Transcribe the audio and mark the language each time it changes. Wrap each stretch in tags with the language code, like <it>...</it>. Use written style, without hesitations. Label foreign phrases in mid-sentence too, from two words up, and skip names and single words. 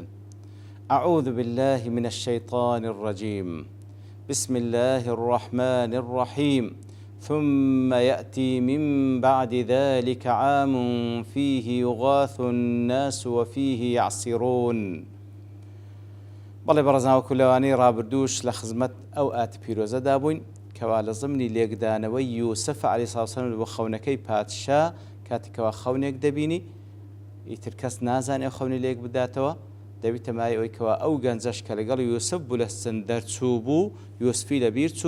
<ar>أعوذ بالله من الشيطان الرجيم. بسم الله الرحمن الرحيم. ثم يأتي من بعد ذلك عام فيه يغاث الناس وفيه يعصرون.</ar> <ckb>بەڵێ بەڕێزانەوە لەوانەی ڕابردووش لە خزمەت ئەو ئاتی پیرۆزە دابووین کەوا لە ضمنی لێکدانەوەی یوسف</ckb> <ar>عەلەیهی سەلام</ar> <ckb>بۆ خەونەکەی پادشا کاتێکەوە خەونێک دەبینی ئیتر کەس نازانێ ئەو خەونی لێک بداتەوە دەبیتە مای ئەوەی کەوا ئەو گەنجەش کە لەگەڵ یوسف بوو لە سن دەرچوو بوو یوسفی لەبیر چوو</ckb>